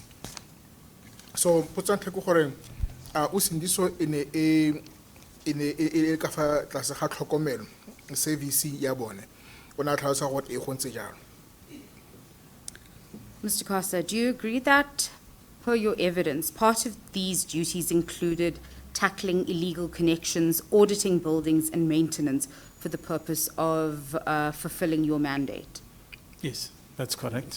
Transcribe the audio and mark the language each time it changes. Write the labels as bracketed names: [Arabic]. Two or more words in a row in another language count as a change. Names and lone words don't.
[Tswana] So potso ya ntlha ke gore Usindiso e ne e ka fa tlase ga tlhokomelo service ya bone. O ne a tlhalosa gore e go ntse jalo. [English] Mr. Kosa, do you agree that, per your evidence, part of these duties included tackling illegal connections, auditing buildings, and maintenance for the purpose of fulfilling your mandate? Yes, that's correct.